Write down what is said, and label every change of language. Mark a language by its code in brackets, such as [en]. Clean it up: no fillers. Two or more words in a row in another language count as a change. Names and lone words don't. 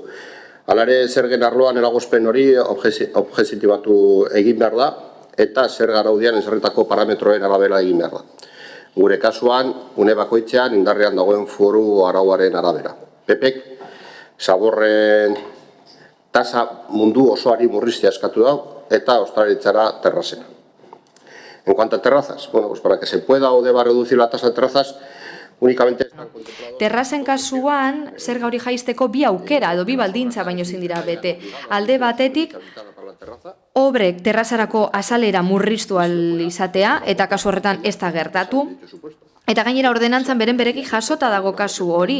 [eu] Hala ere, zergen arloan eragozpen hori objezitibatu egin behar da, eta zer araudian ezarritako parametroen arabera egin behar da. Gure kasuan, une bakoitzean indarrean dagoen foru arauaren arabera. PPek zaborren tasa mundu osoari murriztea eskatu da eta ostalaritzara terrazena. [es] En cuanto a terrazas, para que se pueda o deba reducir la tasa de terrazas, únicamente están contemplados... [eu] Terrazen kasuan, zerga hori jaisteko bi aukera edo bi baldintza baino ezin dira bete. Alde batetik, obrek terrazarako azalera murriztu ahal izatea, eta kasu horretan ez da gertatu, eta gainera ordenantzan beren bereki jasota dago kasu hori.